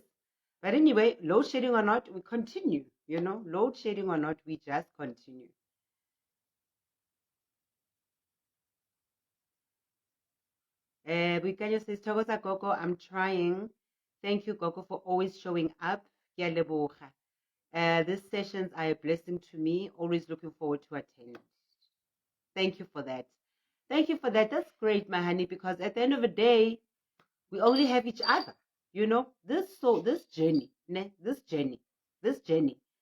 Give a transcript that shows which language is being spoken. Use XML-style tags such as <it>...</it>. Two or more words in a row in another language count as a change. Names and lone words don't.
<en>But anyway, load shedding or not, we continue. Load shedding or not, we just continue. Boikanyo says,</en> <zu>Thokoza Gogo,</zu> <en>I'm trying. Thank you, Gogo, for always showing up.</en> <tn>Ke a leboga.</tn> <en>These sessions are a blessing to me. Always looking forward to attend. Thank you for that. Thank you for that. That's great, my honey, because at the end of the day, we only have each other. You know, this journey, ne? This journey.</en>